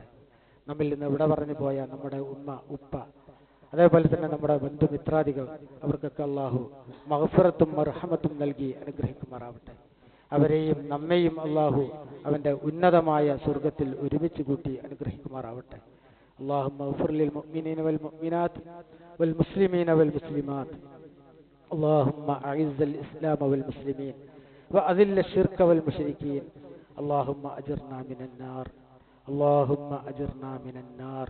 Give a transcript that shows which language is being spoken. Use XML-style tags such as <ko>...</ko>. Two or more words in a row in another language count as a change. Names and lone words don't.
<ml>നമ്മിൽ നിന്ന് ഇവിടെ പറഞ്ഞു പോയ നമ്മുടെ ഉമ്മ ഉപ്പ അതേപോലെ തന്നെ നമ്മുടെ ബന്ധുമിത്രാദികൾ അവർക്കൊക്കെ അള്ളാഹു മഗ്ഫിറത്തും മർഹമത്തും നൽകി അനുഗ്രഹിക്കുമാറാവട്ടെ. അവരെയും നമ്മെയും അള്ളാഹു അവന്റെ ഉന്നതമായ സ്വർഗത്തിൽ ഒരുമിച്ച് കൂട്ടി അനുഗ്രഹിക്കുമാറാവട്ടെ.</ml> <ar>اللهم اغفر للمؤمنين والمؤمنات والمسلمين والمسلمات. اللهم أعز الإسلام والمسلمين وأذل الشرك والمشركين. اللهم أجرنا من النار. اللهم أجرنا من النار.</ar>